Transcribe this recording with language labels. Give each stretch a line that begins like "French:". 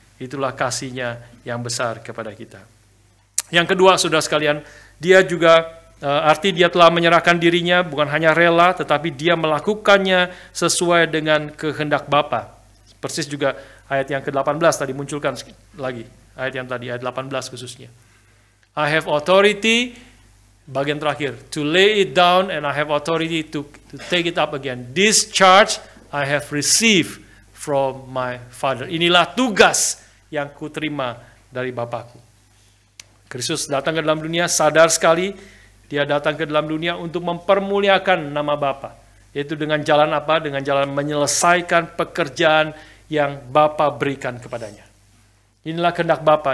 Indonesian: Itulah kasihnya yang besar kepada kita. Yang kedua, saudara sekalian, dia juga arti dia telah menyerahkan dirinya bukan hanya rela, tetapi dia melakukannya sesuai dengan kehendak Bapa. Persis juga ayat yang ke-18 tadi munculkan lagi. Ayat yang tadi, ayat 18 khususnya.
English: I have authority,
Indonesian: bagian terakhir,
English: to lay it down, and I have authority to take it up again. This charge I have received from my Father.
Indonesian: Inilah tugas yang kuterima dari Bapakku. Kristus datang ke dalam dunia, sadar sekali, dia datang ke dalam dunia untuk mempermuliakan nama Bapa. Yaitu dengan jalan apa? Dengan jalan menyelesaikan pekerjaan yang Bapa berikan kepadanya. Inilah kehendak Bapa.